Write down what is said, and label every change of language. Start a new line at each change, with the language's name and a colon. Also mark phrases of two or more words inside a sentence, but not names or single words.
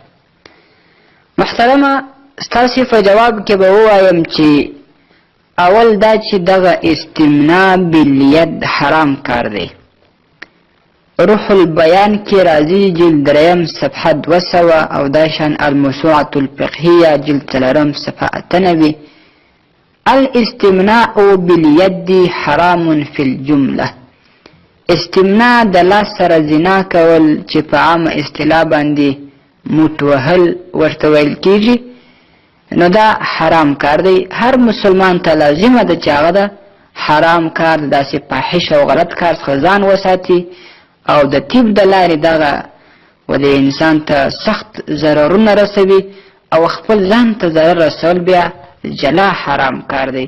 Pashto: محترمه، ستاسې په جواب کې به ووایم چې اول دا چې دغه
Arabic: استمناء بالید
Pashto: حرام کار دی. روح البیان کې راځي جلد 3 صفحه 200 او داشان الموسوعة الفقهیه جلد 4 صفحه 98.
Arabic: الاستمناء بالید حرام فی الجمله.
Pashto: استمناء د لاس سره زنا کول چې په عامه اصطلاح باندې موټ وهل ورته ویل کیږي، نو دا حرام کار دی. هر مسلمان ته لازمه ده چې هغه د حرام کار، داسې فاحش او غلط کار څخه ځان وساتي او د طب د لارې دغه د انسان ته سخت ضررونه رسوي او خپل ځان ته ضرر رسول بیا جلا حرام کار دی.